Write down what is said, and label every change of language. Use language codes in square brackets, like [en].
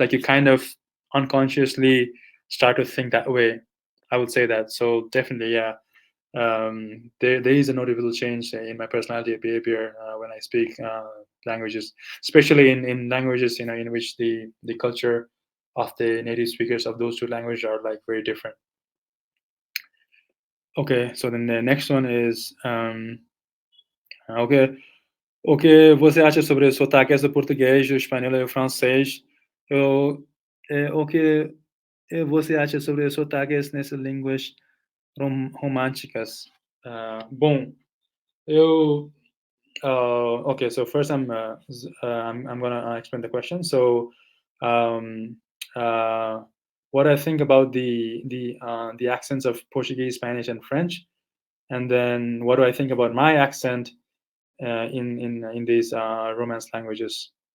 [en] Like you kind of unconsciously start to think that way, I would say that. So definitely, yeah, there is a notable change in my personality and behavior when I speak languages, especially in languages in which the culture of the native speakers of those two languages are like very different. Okay, so then the next one is okay, [pt] o que você acha sobre os sotaques do português, do espanhol e do francês? O que você acha sobre os sotaques nessas línguas românticas? Bom, eu [en] okay, so first I'm gonna explain the question. So, um, uh, what I think about the accents of Portuguese, Spanish, and French, and then what do I think about my accent in these Romance languages?